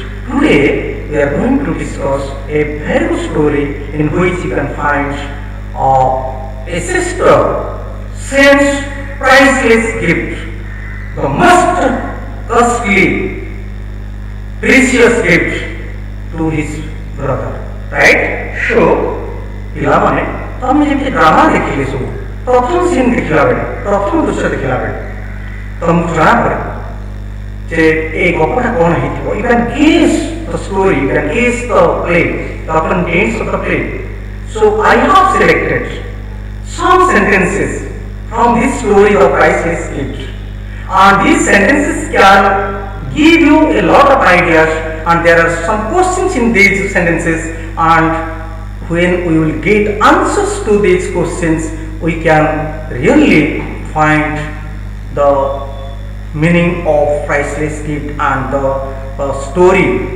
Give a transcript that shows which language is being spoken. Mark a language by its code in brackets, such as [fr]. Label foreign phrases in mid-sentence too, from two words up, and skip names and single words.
[en] Today, we are going to discuss a very good story in which you can find a sister sends priceless gift, the most costly, precious gift to his brother. Right? So, [or] ପିଲାମାନେ ତମେ ଯେମିତି ଡ୍ରାମା ଦେଖିଲେ ସବୁ ପ୍ରଥମ ସିନ୍ ଦେଖିଲା ବେଳେ, ପ୍ରଥମ ଦୃଶ୍ୟ ଦେଖିଲା ବେଳେ ତମକୁ ଜଣା ପଡ଼େ ଯେ ଏ ଗପଟା କ'ଣ ହେଇଥିବ. [en] You can guess the story, you can guess the play, the contents of the play. So I have selected some sentences from this story of priceless gift, and these sentences can give you a lot of ideas, and there are some questions in these sentences, and when we will get answers to these questions, we can really find the meaning of priceless gift and the story.